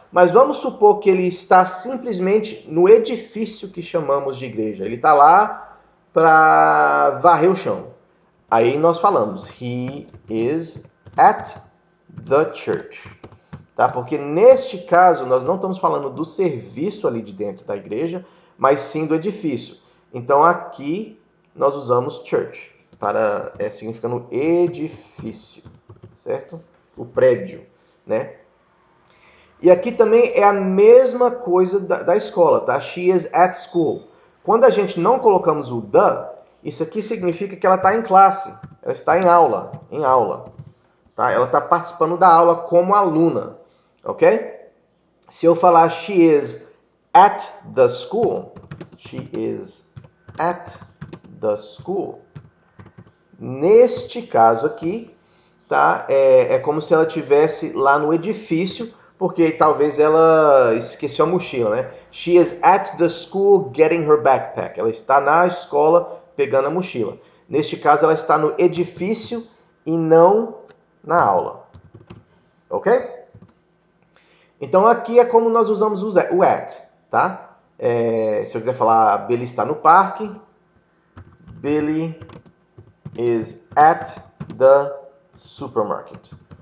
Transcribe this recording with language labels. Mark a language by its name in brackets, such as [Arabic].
[Portuguese] Mas vamos supor que ele está simplesmente no edifício que chamamos de igreja. Ele está lá para varrer o chão. Aí nós falamos, he is at the church. Tá? Porque neste caso nós não estamos falando do serviço ali de dentro da igreja, mas sim do edifício. Então aqui nós usamos church, para significando edifício, certo? O prédio, né? E aqui também é a mesma coisa da escola, tá? She is at school. Quando a gente não colocamos o the, isso aqui significa que ela está em classe, ela está em aula, tá? Ela está participando da aula como aluna, ok? [English] Se eu falar she is at the school, she is at the school. [Portuguese] Neste caso aqui, tá? É como se ela estivesse lá no edifício, porque talvez ela esqueceu a mochila, né? [English] She is at the school getting her backpack. [Portuguese] Ela está na escola pegando a mochila. Neste caso, ela está no edifício e não na aula. Ok? Então, aqui é como nós usamos o at, tá? Se eu quiser falar Billy está no parque, Billy is at the supermarket.